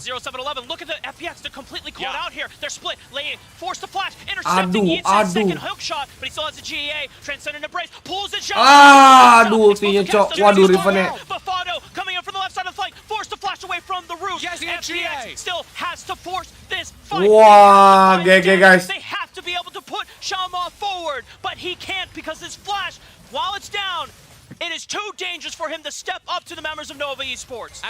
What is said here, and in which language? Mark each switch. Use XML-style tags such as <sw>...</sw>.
<en>0711, look at the FPX, they're completely caught out here. They're split, laying, forced to flash, intercepting Yitz's second hook shot, but he still has a GA, Transcendent Embrace, pulls the shot.</en> <id>Ultinya cok, waduh Rivennya.</id> <en>Bafado coming in from the left side of the flank, forced to flash away from the roof. Yes, FPX still has to force this fight. Wah, GG guys. They have to be able to put Shalma forward, but he can't because this flash, while it's down, it is too dangerous for him to step up to the members of Nova Esports.</en>